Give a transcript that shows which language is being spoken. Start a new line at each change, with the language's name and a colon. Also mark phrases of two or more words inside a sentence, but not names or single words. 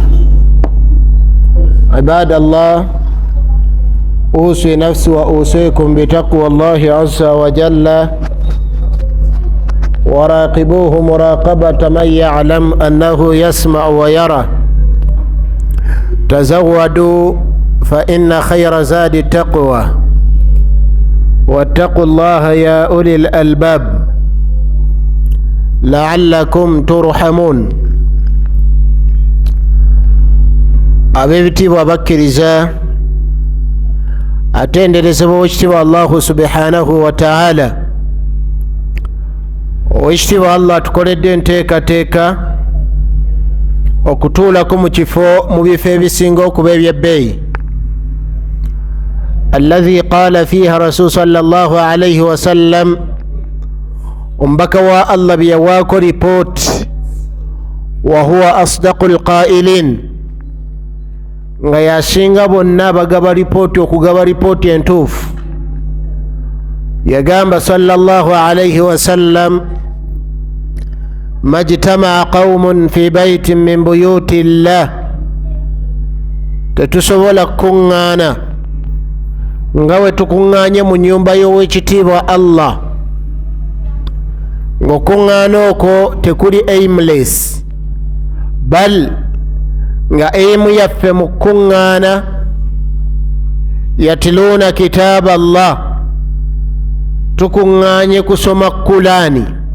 Arabic: عباد الله، أوصي نفسي وأوصيكم بتقوى الله عز وجل وراقبوه مراقبة من يعلم أنه يسمع ويرى. تزودوا فإن خير زاد التقوى واتقوا الله يا أولي الألباب لعلكم ترحمون.
Ganda: abebitibwa bakkiriza atenderezebwa owekitiibwa
Arabic: الله سبحانه وتعالى.
Ganda: owekitiibwa allah atukoledde enteekateeka okutuulako mu bifo ebisinga okuba ebyebbeeyi.
Arabic: الذي قال فيها رسول صلى الله عليه وسلم,
Ganda: omubaka wa allah bye yawaako ripooti,
Arabic: وهو أصدق القائلين,
Ganda: nga yasinga bonna bagaba ripooti okugaba ripooti entuufu. yagamba
Arabic: صلى الله عليه وسلم, ما اجتمع قوم في بيت من بيوت الله,
Ganda: tetusobola kukuŋŋaana nga we tukuŋŋaanye mu nyumba y'owekitiibwa allah. ng'okuŋŋaana okwo tekuli aimless, bal nga aimu yaffe mu kukuŋŋaana
Arabic: يتلون كتاب الله,
Ganda: tukuŋŋaanye kusoma kulaani.